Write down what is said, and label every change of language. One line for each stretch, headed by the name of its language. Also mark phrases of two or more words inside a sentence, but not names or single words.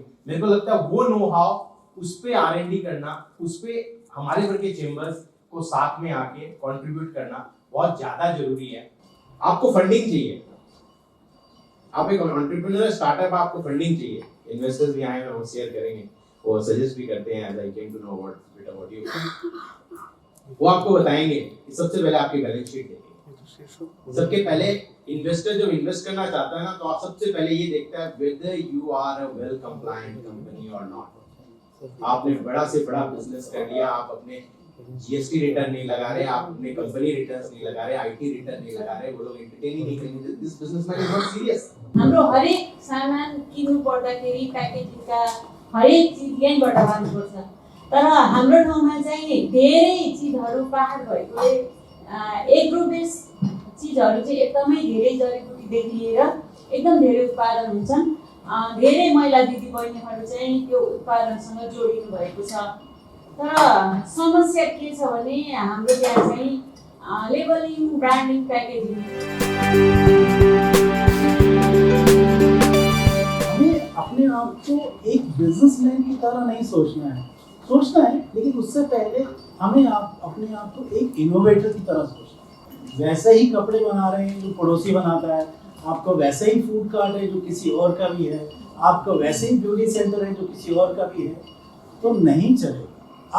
Hindi: मेरे को लगता है वो
English: know how,
Hindi: उस पे R&D करना, उस पे हमारे भर के चेंबर्स को साथ में आके कंट्रीब्यूट करना बहुत ज्यादा जरूरी है। आपको फंडिंग चाहिए, आप एक
English: entrepreneur startup,
Hindi: आपको फंडिंग चाहिए। इन्वेस्टर्स भी आए हैं, वो शेयर करेंगे, वो सजेस्ट भी करते हैं
English: as I came to know about you.
Hindi: वो आपको बताएंगे कि सबसे पहले आपकी बैलेंस शीट देखिए। सबके पहले इन्वेस्टर जब इन्वेस्ट करना चाहता है ना, तो आप सबसे पहले ये देखता है
English: whether you are a well compliant company or not।
Hindi: आपने बड़ा से बड़ा बिजनेस कर लिया, आप अपने
English: GST return
Hindi: नहीं लगा रहे, आप अपने
English: company returns
Hindi: नहीं लगा रहे,
English: IT return
Hindi: नहीं लगा रहे, वो लोग एंटरटेन ही नहीं करेंगे।
English: this businessman is not serious.
Nepali: हाम्रो हरेक सामान किन्नु पर्दाखेरि प्याकेजिङका हरेक चीज यहीँबाट आउनुपर्छ। तर हाम्रो ठाउँमा चाहिँ धेरै चीजहरू पहाड भएकोले
English: agro base
Nepali: चीजहरू चाहिँ एकदमै धेरै जडीबुटीदेखि लिएर एकदम धेरै उत्पादन हुन्छन्। धेरै महिला दिदीबहिनीहरू चाहिँ त्यो उत्पादनसँग जोडिनु भएको छ। तर समस्या के छ भने हाम्रो त्यहाँ चाहिँ
English: labelling, branding, packaging.
Hindi: हमें अपने आप को एक बिजनेसमैन की तरह नहीं सोचना है, सोचना है, लेकिन उससे पहले हमें अपने आप को एक इनोवेटर की तरह सोचना है। वैसे ही कपड़े बना रहे हैं जो पड़ोसी बनाता है, आपको वैसे ही
English: food cart
Hindi: है जो किसी और का भी है, आपको वैसे ही
English: beauty center
Hindi: है जो किसी और का भी है, तो नहीं चलेगा।